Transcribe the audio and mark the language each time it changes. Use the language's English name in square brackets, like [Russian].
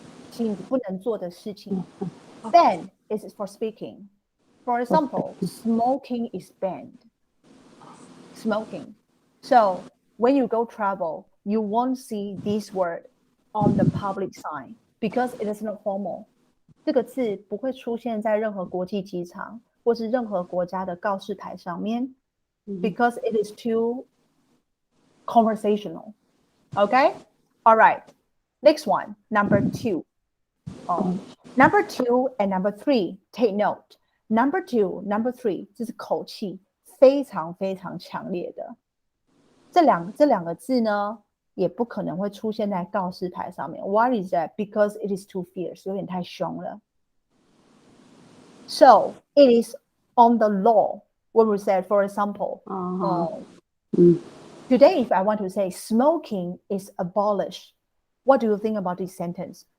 [Chinese] 禁止不能做的事情。 [English] Banned is for speaking. For example, smoking is banned. Smoking. So when you go travel, you won't see this word on the public sign because it is not formal. [Chinese] 这个字不会出现在任何国际机场或是任何国家的告示台上面 [English] because it is too conversational. Okay? All right. Next one, number 2. Number 2 and number 3, take note. Number 2, number 3, [Chinese] 这是口气非常非常强烈的。这两个字呢，也不可能会出现在告示牌上面。 [English] Why is that? Because it is too fierce. [Chinese] 有点太凶了。 [English] So it is on the law. When we say, for example, today, if I want to say smoking is abolished, what do you think about this sentence?